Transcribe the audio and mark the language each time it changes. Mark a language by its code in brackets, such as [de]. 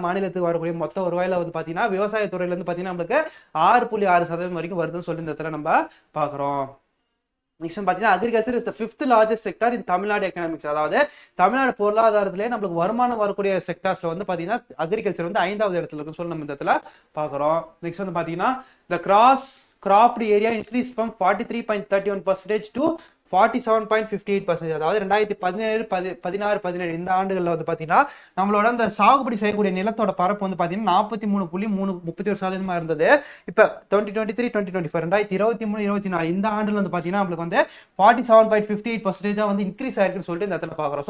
[ta] மாநிலத்துக்கு வரக்கூடிய மொத்த வருவாயில வந்து பாத்தீங்கன்னா விவசாயத்துறையில இருந்து பாத்தீங்கன்னா நம்மளுக்கு 6.6% வரைக்கும் வருதுன்னு சொல்லி இந்த இடத்துல நம்ம பாக்குறோம். [en] Next பாத்தீங்கன்னா agriculture is the 5th largest sector in Tamil Nadu economics. [ta] அதாவது தமிழ்நாடு பொருளாதாரத்திலே நம்மளுக்கு வருமானம் வரக்கூடிய செக்டர்ஸ்ல வந்து பாத்தீங்கன்னா அக்ரிகல்ச்சர் வந்து 5வது இடத்துல இருக்குன்னு சொல்லி நம்ம இந்த இடத்துல பாக்குறோம். நெக்ஸ்ட் வந்து பாத்தீங்கன்னா [en] the cropped area increased from 43.31% to 47.58%. [ta] அதாவது 2017, 16, 17 இந்த ஆண்டுகள்ல வந்து பாத்தீங்கன்னா நம்மளோட அந்த சாகுபடி செய்யக்கூடிய நிலத்தோட பரப்பு வந்து பாத்தீங்கன்னா 43.31% இருந்தது. இப்ப 2023, 2024 2023, 24 இந்த ஆண்டுல வந்து பாத்தீங்கன்னா நம்மளுக்கு வந்து 47.58% வந்து இன்க்ரீஸ் ஆயிருக்குன்னு சொல்லிட்டு இந்த இடத்துல பாக்குறோம்.